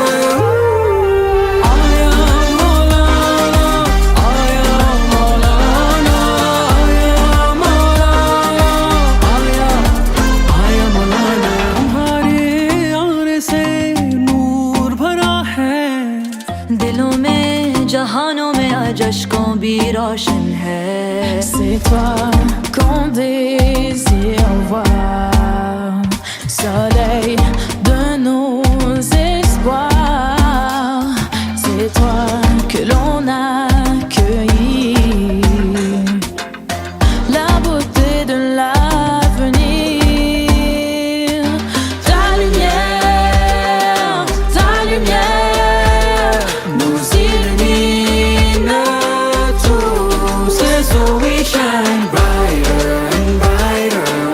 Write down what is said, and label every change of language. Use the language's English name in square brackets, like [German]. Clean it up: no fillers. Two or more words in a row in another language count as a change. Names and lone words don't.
[Arabic] يا مولانا، يا مولانا، يا مولانا. [Hindi] तुम्हारे आने से नूर भरा है, दिलों में जहानों में आज अश्कों भी रोशन है. [French] C'est toi qu'on désire voir, soleil de nos espoirs. C'est toi que l'on accueillit, la beauté de l'avenir. Ta lumière nous illumine tous. [English] so we shine brighter and brighter.